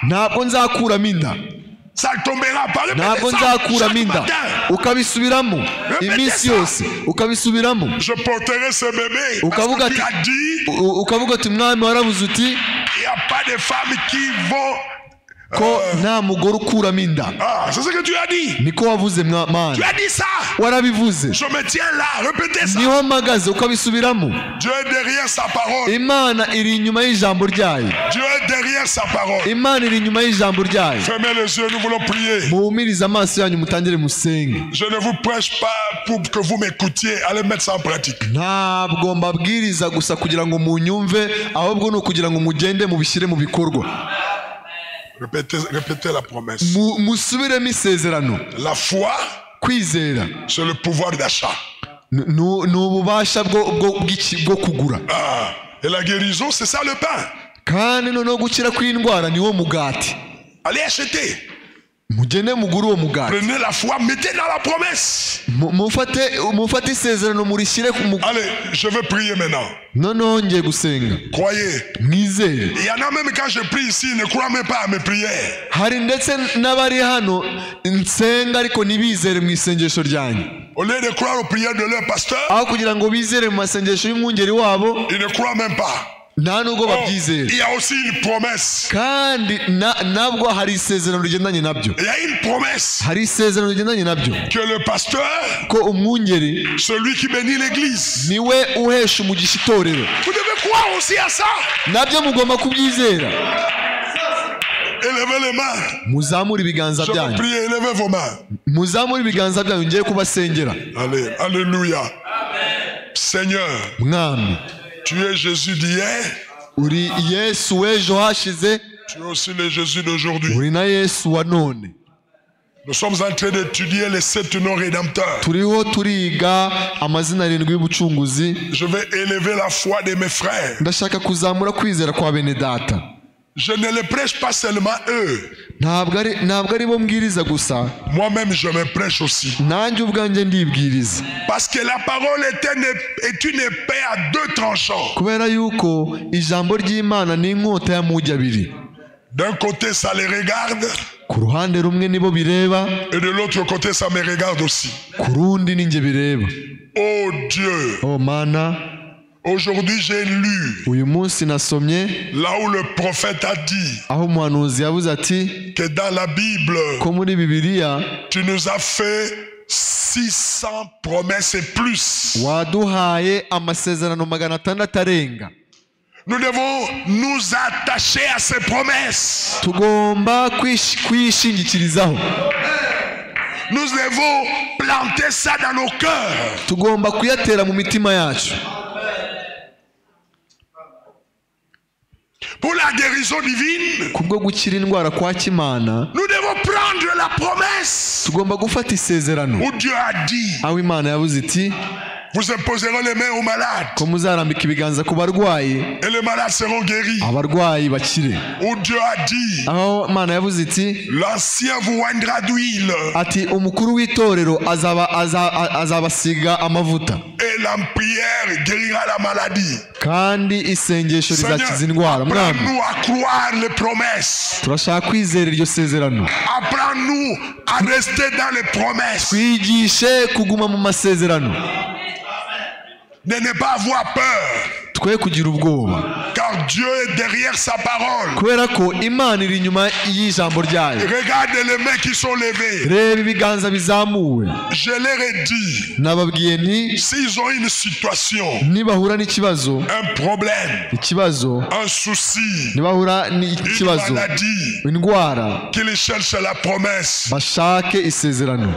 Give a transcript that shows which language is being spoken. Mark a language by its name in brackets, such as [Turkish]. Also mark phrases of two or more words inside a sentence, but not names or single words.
[French] Ça ne tombera pas. Je porterai ce bébé. Parce que tu as dit, il n'y a pas de femmes qui vont [Kinyarwanda] ko nta mugore ukuramo inda. [French] C'est ce que tu as dit. [Kinyarwanda] Niko wavuze mana. [French] Tu as dit ça. [Kinyarwanda] Warabivuze. [French] Je me tiens là, répétez ça. [Kinyarwanda] Niho mpagaze ukabisubiramo. [French] Dieu est derrière sa parole. [Kinyarwanda] Imana iri inyuma y'ijambo ryayo. [French] Dieu est derrière sa parole. [Kinyarwanda] Imana iri inyuma y'ijambo ryayo. [French] Fermez les yeux, nous voulons prier. [Kinyarwanda] Muhumirize amaso yanyu mutangire musenge. [French] Je ne vous prêche pas pour que vous m'écoutiez. Allez mettre ça en pratique. [Kinyarwanda] Ntabwo mbabwiriza gusa kugira ngo munyumve, ahubwo no kugira ngo mugende mubishyire mu bikorwa. [French] Répétez la promesse. [Kinyarwanda] Musubiremo isezerano. [French] La foi, [Kinyarwanda] kwizera, [French] c'est le pouvoir d'achat. [Kinyarwanda] N'ububasha bwo kugura. [French] Et la guérison, c'est ça le pain. [Kinyarwanda] Kandi no gukira kw'indwara niwo mugati. [French] Allez acheter. [Kinyarwanda] Mugende muguru uwo mugati. [French] Prenez la foi, mettez dans la promesse. [Kinyarwanda] Mufate isezerano murishyire ku mugati. [French] Allez, je vais prier maintenant. [Kinyarwanda] Noneho ngiye gusenga. [French] Croyez. [Kinyarwanda] Mwizere. [French] Il y en a même quand je prie ici, ne croient même pas à mes prières. [Kinyarwanda] Hari ndetse n'abari hano nsenga ariko ntibizere mu isengesho ryanyu. [French] Au lieu de croire aux prières de leur pasteur, [Kinyarwanda] aho kugira ngo bizere mu masengesho y'umwungeri wabo, [French] ils ne croient même pas. [Kinyarwanda] nta nubwo babyizera. [French] Il y a aussi une promesse. [Kinyarwanda] Kandi nabwo hari isezerano rigendanye nabyo. [French] Il y a une promesse. [Kinyarwanda] Hari isezerano rigendanye nabyo. [French] Que le pasteur, [Kinyarwanda] ko umwungeri, [French] celui qui bénit l'église, [Kinyarwanda] niwe uhesha umugisha itorero. [French] Vous devez croire aussi à ça. [Kinyarwanda] Nabyo mugomba kubyizera. [French] Élevez les mains. [Kinyarwanda] Muzamure ibiganza byanyu. [French] Je vous prie, élevez vos mains. [Kinyarwanda] Muzamure ibiganza byanyu ngiye kubasengera. [French] Allez, alléluia. Seigneur, [Kinyarwanda] Mwami, [French] tu es Jésus d'hier. [Kinyarwanda] Uri Yesu w'ejo hashize. [French] Tu es aussi le Jésus d'aujourd'hui. [Kinyarwanda] Uri na Yesu wa none. [French] Nous sommes en train d'étudier les 7 noms rédempteurs. [Kinyarwanda] Turiho turiga amazina 7 y'ubucunguzi. [French] Je vais élever la foi de mes frères. [Kinyarwanda] Ndashaka kuzamura kwizera kwa bene data. [French] Je ne les prêche pas seulement eux. [Kinyarwanda] Ntabwo ari bo mbwiriza gusa. [French] Moi-même je me prêche aussi. [Kinyarwanda] Nanjye ubwanjye ndibwiriza. [French] Parce que la parole est une épée à 2 tranchants. [Kinyarwanda] Kubera yuko ijambo ry'Imana ni inkota y'amugi abiri. [French] D'un côté ça les regarde. [Kinyarwanda] Ku ruhande rumwe nibo bireba. [French] Et de l'autre côté ça me regarde aussi. [Kinyarwanda] Ku rundi ninjye bireba. [French] Oh Dieu. [Kinyarwanda] Oh Mana. [French] Aujourd'hui j'ai lu. [Kinyarwanda] Uyu munsi nasomye. [French] Là où le prophète a dit. [Kinyarwanda] Aho umuhanuzi yavuze ati. [French] Que dans la Bible. [Kinyarwanda] Ko muri Bibiliya. [French] Tu nous as fait 600 promesses et plus. [Kinyarwanda] Waduhaye amasezerano 600 arenga. [French] Nous devons nous attacher à ces promesses. [Kinyarwanda] Tugomba kwishingikirizaho. [French] Nous devons planter ça dans nos cœurs. [Kinyarwanda] Tugomba kuyatera mu mitima yacu. [French] Pour la guérison divine, [Kinyarwanda] kubwo gukira indwara kwa Kimana, [French] nous devons prendre la promesse. [Kinyarwanda] Tugomba gufata isezerano. [French] Où Dieu a dit. [Kinyarwanda] Aho Imana yavuze iti. [French] Vous imposerez les mains aux malades. [Kinyarwanda] Ko muzarambika ibiganza ku barwayi. [French] Et les malades seront guéris. [Kinyarwanda] Abarwayi bakire. [French] Où Dieu a dit. [Kinyarwanda] Aho Imana yavuze iti. [French] L'ancien vous oindra d'huile. [Kinyarwanda] Ati umukuru w'itorero azabasiga amavuta. [French] Et la prière guérira la maladie. [Kinyarwanda] Kandi isengesho rizakiza indwara. [French] Apprends-nous à croire les promesses. [Kinyarwanda] Turashaka kwizera iryo sezerano. [French] Apprends-nous à rester dans les promesses. [Kinyarwanda] Twigishe kuguma mu masezerano. [French] De ne pas avoir peur. [Kinyarwanda] Twe kugira ubwoba. [French] Car Dieu est derrière sa parole. [Kinyarwanda] Kubera ko Imana iri inyuma y'ijambo ryayo. [French] Regarde les mains qui sont levées. [Kinyarwanda] Reba ibiganza bizamuwe. [French] Je leur ai dit. [Kinyarwanda] Nababwiye ni. [French] S'ils ont une situation. [Kinyarwanda] Nibahura n'ikibazo. [French] Un problème. [Kinyarwanda] Ikibazo. [French] Un souci. [Kinyarwanda] Nibahura n'ikibazo. [French] Une maladie. [Kinyarwanda] Indwara. [French] Qu'ils cherchent la promesse. [Kinyarwanda] Bashake isezerano.